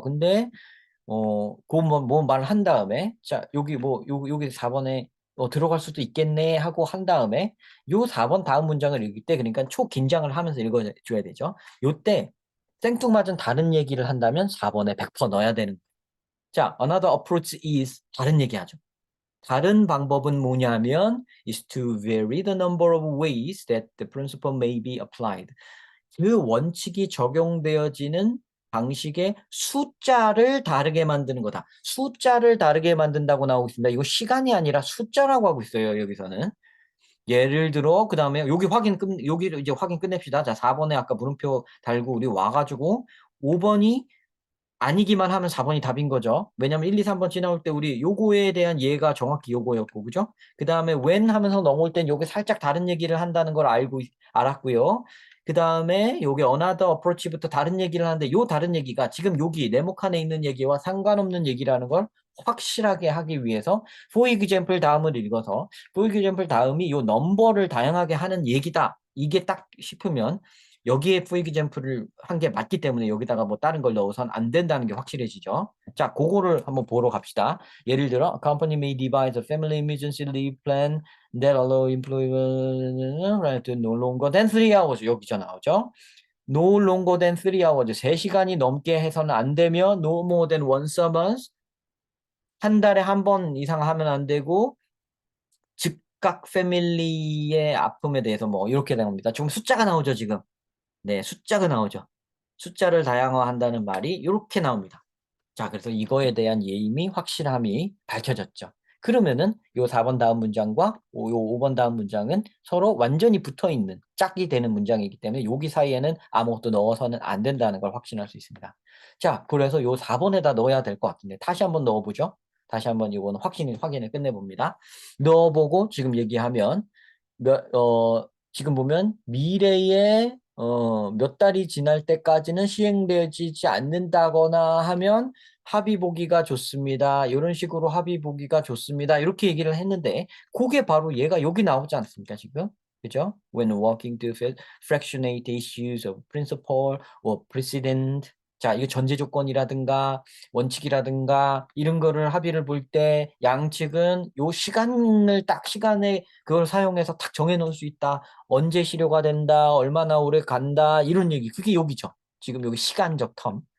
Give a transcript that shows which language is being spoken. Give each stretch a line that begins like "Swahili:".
Korean: 근데 뭐 말을 한 다음에 자 여기 뭐 여기 4 번에 들어갈 수도 있겠네 하고 한 다음에 요 4번 다음 문장을 읽을 때 그러니까 초긴장을 하면서 읽어 줘야 되죠. 요때 생뚱맞은 다른 얘기를 한다면 4 번에 100% 넣어야 되는 자,
English: another approach is
Korean: 다른 얘기하죠. 다른 방법은 뭐냐면
English: is to vary the number of ways that the principle may be applied.
Korean: 그 원칙이 적용되어지는 방식의 숫자를 다르게 만드는 거다. 숫자를 다르게 만든다고 나오고 있습니다. 이거 시간이 아니라 숫자라고 하고 있어요, 여기서는. 예를 들어 그다음에 여기를 이제 확인 끝냅시다. 자, 4 번에 아까 물음표 달고 우리 와 가지고 5 번이 아니기만 하면 4 번이 답인 거죠. 왜냐면 1, 2, 3번 지나올 때 우리 요거에 대한 예가 정확히 요거였고 그죠? 그다음에 when 하면서 넘어올 땐 요게 살짝 다른 얘기를 한다는 걸 알았고요. 그다음에 요게 another approach부터 다른 얘기를 하는데 요 다른 얘기가 지금 여기 네모칸에 있는 얘기와 상관없는 얘기라는 걸 확실하게 하기 위해서 for example 다음을 읽어서 for example 다음이 요 넘버를 다양하게 하는 얘기다. 이게 딱 싶으면 여기에 for example을 한 게 맞기 때문에 여기다가 뭐 다른 걸 넣어서는 안 된다는 게 확실해지죠. 자, 그거를 한번 보러 갑시다. 예를 들어,
English: a company may devise a family emergency leave plan that allow employee to no longer than 3 hours.
Korean: 여기서 나오죠.
English: No longer than 3 hours.
Korean: 3시간이 넘게 해서는 안 되며,
English: no more than once a month.
Korean: 한 달에 한 번 이상 하면 안 되고, 즉각 패밀리의 아픔에 대해서 뭐 이렇게 된 겁니다. 지금 숫자가 나오죠, 지금. 네, 숫자가 나오죠. 숫자를 다양화한다는 말이 이렇게 나옵니다. 자, 그래서 이거에 대한 예임이 확실함이 밝혀졌죠. 그러면은 요 4번 다음 문장과 요 5번 다음 문장은 서로 완전히 붙어 있는 짝이 되는 문장이기 때문에 여기 사이에는 아무것도 넣어서는 안 된다는 걸 확신할 수 있습니다. 자, 그래서 요 4번에다 넣어야 될 것 같은데 다시 한번 넣어보죠. 다시 한번 이거는 확인을 끝내봅니다. 넣어보고 지금 얘기하면 지금 보면 미래에 몇 달이 지날 때까지는 시행되지 않는다거나 하면 합의 보기가 좋습니다. 이런 식으로 합의 보기가 좋습니다. 이렇게 얘기를 했는데 그게 바로 얘가 여기 나오지 않습니까, 지금? 그죠?
English: When working to fractionate issues of principle or precedent.
Korean: 자, 이거 전제 조건이라든가 원칙이라든가 이런 거를 합의를 볼 때 양측은 요 시간을 딱 시간에 그걸 사용해서 딱 정해 놓을 수 있다. 언제 실효가 된다. 얼마나 오래 간다. 이런 얘기. 그게 여기죠. 지금 여기 시간적 텀.